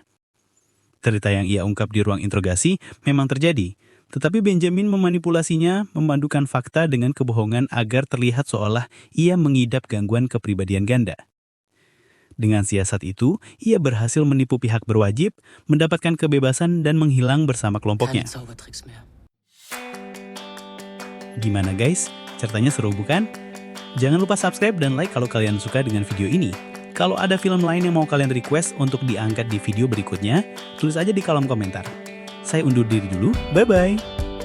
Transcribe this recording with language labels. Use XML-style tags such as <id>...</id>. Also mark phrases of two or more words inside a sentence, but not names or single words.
<id>Cerita yang ia ungkap di ruang interogasi memang terjadi, tetapi Benjamin memanipulasinya, memandukan fakta dengan kebohongan agar terlihat seolah ia mengidap gangguan kepribadian ganda. Dengan siasat itu, ia berhasil menipu pihak berwajib, mendapatkan kebebasan dan menghilang bersama kelompoknya.</id> <de>Keine Zaubertricks mehr.</de> <id>Gimana guys? Ceritanya seru bukan? Jangan lupa subscribe dan like kalau kalian suka dengan video ini. Kalau ada film lain yang mau kalian request untuk diangkat di video berikutnya, tulis aja di kolom komentar. Saya undur diri dulu, bye-bye!</id>